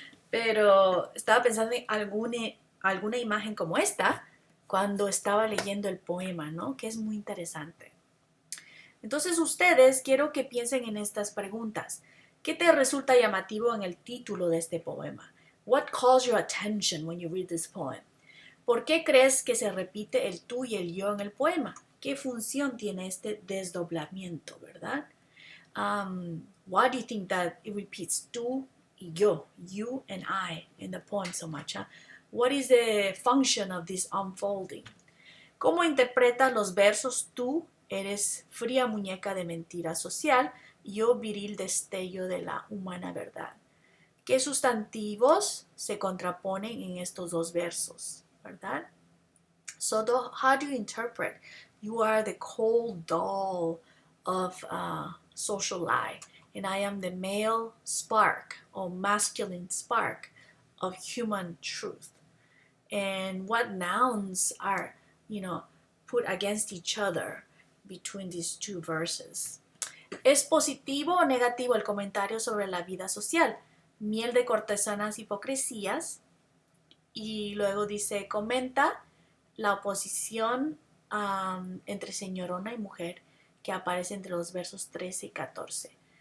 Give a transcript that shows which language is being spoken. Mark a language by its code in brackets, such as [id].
[es] Pero estaba pensando en alguna imagen como esta cuando estaba leyendo el poema, ¿no? Que es muy interesante. Entonces ustedes quiero que piensen en estas preguntas. ¿Qué te resulta llamativo en el título de este poema? [en] What calls your attention when you read this poem? [es] ¿Por qué crees que se repite el tú y el yo en el poema? ¿Qué función tiene este desdoblamiento, verdad? [en] Why do you think that it repeats [es] tú y yo, [en] you and I, in the poem so much? What is the function of this unfolding? [es] ¿Cómo interpretas los versos? Tú eres fría muñeca de mentira social, yo viril destello de la humana verdad. ¿Qué sustantivos se contraponen en estos dos versos? [en] ¿Verdad? So how do you interpret? You are the cold doll of social lie, and I am the male spark or masculine spark of human truth. And what nouns are, put against each other between these two verses? [es] ¿Es positivo o negativo el comentario sobre la vida social? Miel de cortesanas hipocresías. Y luego dice, comenta la oposición entre señorona y mujer que aparece entre los versos 13 y 14.